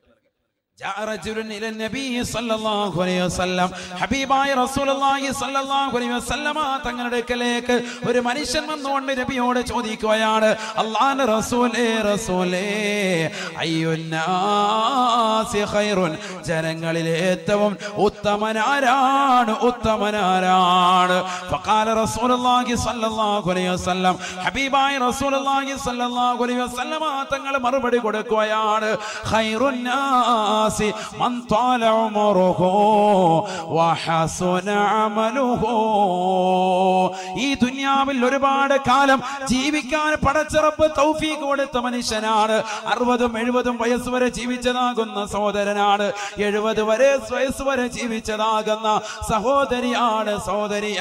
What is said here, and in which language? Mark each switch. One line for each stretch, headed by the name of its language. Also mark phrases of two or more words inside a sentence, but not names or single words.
Malayalam: തങ്ങളുടെ അടുക്കലേക്ക് ഒരു മനുഷ്യൻ വന്നുകൊണ്ട് നബിയോട് ചോദിക്കുകയാണ്, അല്ലാഹുവിന്റെ റസൂലേ, റസൂലേ,
Arabic: أي الناس خير,
Malayalam: ജനങ്ങളിലെ ഏറ്റവും ഉത്തമനാരാണ്, ഉത്തമനാരാണ്?
Arabic: فقال رسول الله صلى الله عليه وسلم,
Malayalam: ഹബീബായ
Arabic: رسول الله صلى الله عليه وسلم
Malayalam: തങ്ങൾ മറുപടി കൊടുക്കുകയാണ്,
Arabic: خير الناس من طال عمره وحسن عمله.
Malayalam: ഈ ദുനിയാവിൽ ഒരുപാട് കാലം ജീവിക്കാൻ പടച്ച റബ്ബ് തൗഫീഖ് കൊടുത്ത മനുഷ്യനാണ്. 60-70 വയസ്സ് വരെ ജീവിച്ചതാകുന്ന സഹോദരനാണ്. 70 വയസ്സ് വരെ ജീവിച്ചതാകുന്ന സഹോദരിയാണ്, സഹോദരിയാ.